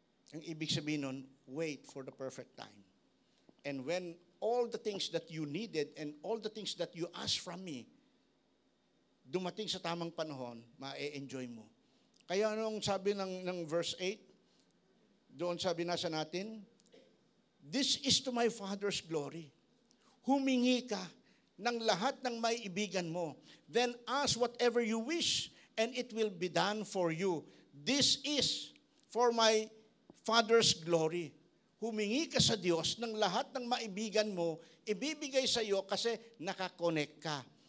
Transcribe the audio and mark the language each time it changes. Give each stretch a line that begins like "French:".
Filipino: Ang ibig sabihin nun,
English: wait for the perfect time. And when all the things that you needed and all the things that you asked from me,
Filipino: dumating sa tamang panahon, ma-enjoy mo. Kaya anong sabi ng verse 8, doon sabi nasa natin,
English: This is to my Father's glory.
Filipino: Humingi ka ng lahat ng maiibigan mo.
English: Then ask whatever you wish, and it will be done for you. This is for my Father's glory.
Filipino: Humingi ka sa Diyos ng lahat ng maibigan mo, ibibigay sa iyo kasi nakakonect ka.